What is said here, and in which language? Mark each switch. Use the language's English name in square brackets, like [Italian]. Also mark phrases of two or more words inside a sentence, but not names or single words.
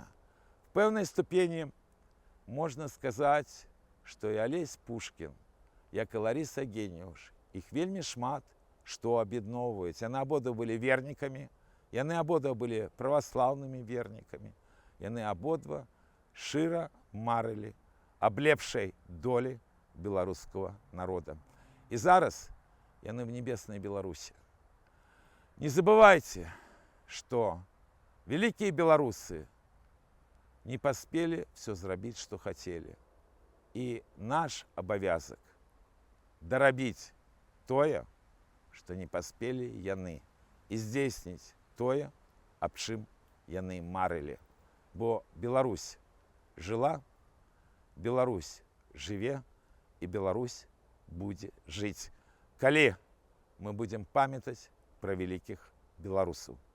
[Belarusian] В пэўнай ступені можна сказаць, што і Олесь Пушкін, як і Лариса Генеуш, іх вельмі шмат што аб'ядноўваюць. Яны абодва былі вернікамі, яны абодва былі праваслаўнымі вернікамі, яны абодва шчыра марылі аб лепшай долі беларускага народа. І зараз яны в небеснай Беларусі. [Russian] Не забывайте, что великие белорусы не поспели все зрабіць, что хотели. [Belarusian] И наш обовязок дарабіць тое, што не паспелі яны і здзейсніць тое, аб чым яны марылі. Бо Беларусь жыла, Беларусь жыве і Беларусь будзе жыць, калі мы будзем памятаць пра вялікіх беларусаў.